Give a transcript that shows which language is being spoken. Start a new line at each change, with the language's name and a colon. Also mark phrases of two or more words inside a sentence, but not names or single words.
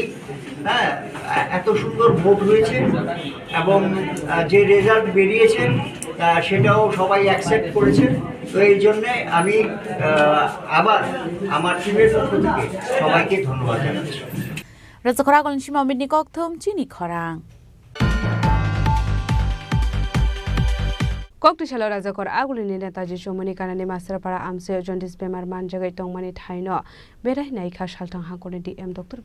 Bangla: হ্যাঁ, এত সুন্দর ভোট হয়েছে এবং যে রেজাল্ট বেরিয়েছে সেটাও সবাই অ্যাকসেপ্ট করেছে। তো এই জন্যে আমি আবার আমার টিমের পক্ষ থেকে সবাইকে ধন্যবাদ জানাচ্ছি।
Kok Borok: Razakhora Golnshima Midni Kokthum Chini Khorang Koktishala Razakor Agulini Netaji Shomani Kanani Masarapara Amse Jondis Bemar Manjagai Tongmani Thaino Berai Naika Shaltang Hakoni DM Dr.